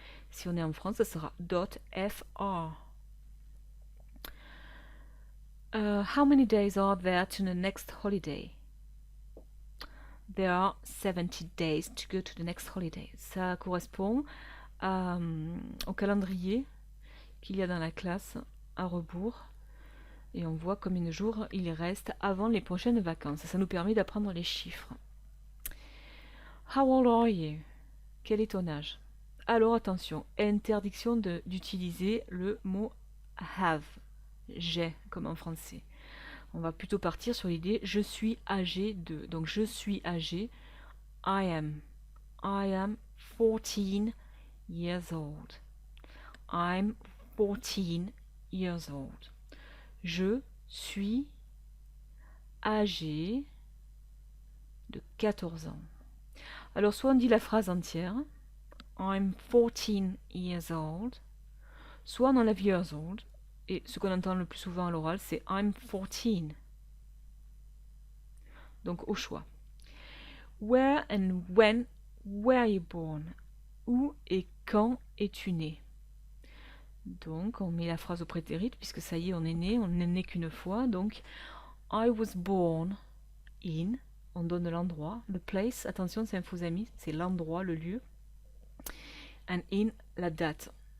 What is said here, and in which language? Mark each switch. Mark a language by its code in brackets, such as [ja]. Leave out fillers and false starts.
[fr] Si on est en France, ça sera .fr. [en] How many days are there to the next holiday? There are 70 days to go to the next holiday. [fr] Ça correspond au calendrier qu'il y a dans la classe à rebours. Et on voit combien de jours il reste avant les prochaines vacances. Ça nous permet d'apprendre les chiffres. [en] How old are you? [fr] Quel est ton âge? Alors attention, interdiction d'utiliser le mot have. J'ai, comme en français. On va plutôt partir sur l'idée je suis âgé de. Donc je suis âgé. [en] I am 14 years old. I'm 14 years old. [fr] Je suis âgé de 14 ans. Alors soit on dit la phrase entière, [en] I'm 14 years old, [fr] soit on enlève years old, et ce qu'on entend le plus souvent à l'oral, c'est [en] I'm 14. [fr] Donc au choix. [en] Where and when were you born? [fr] Où et quand es-tu né? Donc on met la phrase au prétérit, puisque ça y est, on est né qu'une fois. Donc [en] I was born in, [fr] on donne l'endroit, [en] the place, [fr] attention c'est un faux ami, c'est l'endroit, le lieu, [en] and in, [fr] la date.